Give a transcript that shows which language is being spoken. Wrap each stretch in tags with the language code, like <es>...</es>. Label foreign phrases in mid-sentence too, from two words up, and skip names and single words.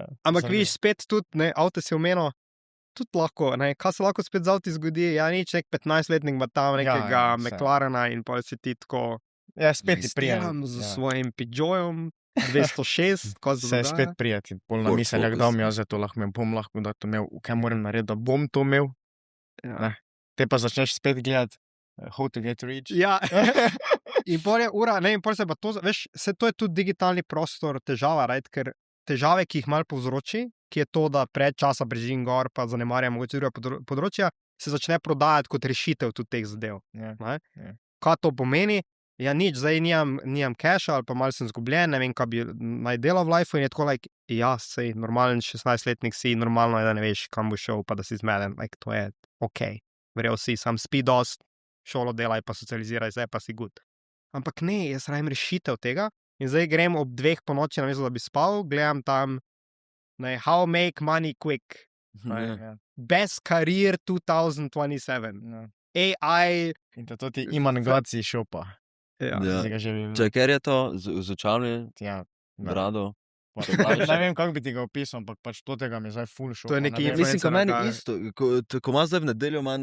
<sl>Ampak vidiš spet tudi, ne, avto si omenil, tudi lahko, ne, kaj se lahko spet z avti zgodi, nič, nek 15-letnik ima tam nekega McLarena in pa si ti tako, Ja, spet ti prijem prijem. z svojim Peugeotom 206, ko se Se je spet prijeti, bolj na Ford misel, Focus. da bom jaz to lahko imel, bom lahko da to imel, kaj moram narediti, da bom to imel. Ja. Ne. Te pa začneš spet gledati</sl> <en>How to get rich.</en> <sl>Ja, in pol je ura, ne, in pol se pa to, veš, to je tudi digitalni prostor težava, right? Ker težave, ki jih malo povzroči, ki je to, da pred časa brežim gor, pa zanemarjam mogoče druga področja, se začne prodajati kot rešitev tudi teh zadev. Ja. Ne? Kaj to pomeni? Ja, nič, zdaj nimam cache ali pa malo sem zgubljen, ne vem, kaj bi naj delal v lifeu in je tako, sej, normalen 16-letnik si, normalno je, da ne veš, kam bo šel, pa da si zmeden, to je ok. Verjel si, sam spi dost, šolo delaj, pa socializiraj, zdaj pa si good. Ampak ne, jaz rajem rešitev tega in zdaj grem ob 2 ponoči, namesto da bi spal, gledam tam,</sl> <en>how make money quick,</en> <sl>Ja.</sl> <en>best career 2027,</en> <sl>Ja. AI, In to ti Iman Gaci šopa. Ja. Zdaj ga že vidim. Če, ker je to z očami, Ja, ne. brado. Ne vem, kako bi ti ga opisal, ampak pač to tega mi je zdaj full šopa. To je neki ne vem. Mislim, ko meni kaj- isto, ko ima zdaj v nedeljo, ima</sl>